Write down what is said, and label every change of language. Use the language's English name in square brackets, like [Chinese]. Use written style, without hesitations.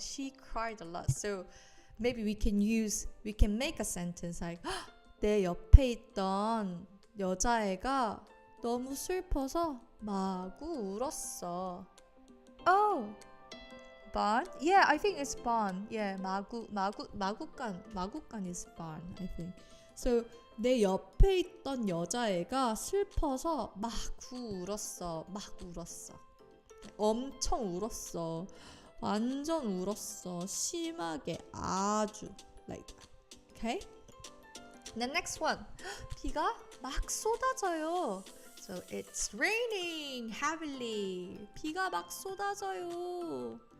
[English] She cried a lot. So maybe we can make a sentence like [Korean] 내 옆에 있던 여자애가 너무 슬퍼서 마구 울었어. [English] Oh, barn? Yeah, I think it's barn. Yeah, 마구간 is barn, I think. [Korean] So 내 옆에 있던 여자애가 슬퍼서 마구 울었어. 엄청 울었어. 완전 울었어. 심하게 아주 [English] like that. Okay? The next one. [Korean] 비가 막 쏟아져요. [English] So it's raining heavily. [Korean] 비가 막 쏟아져요.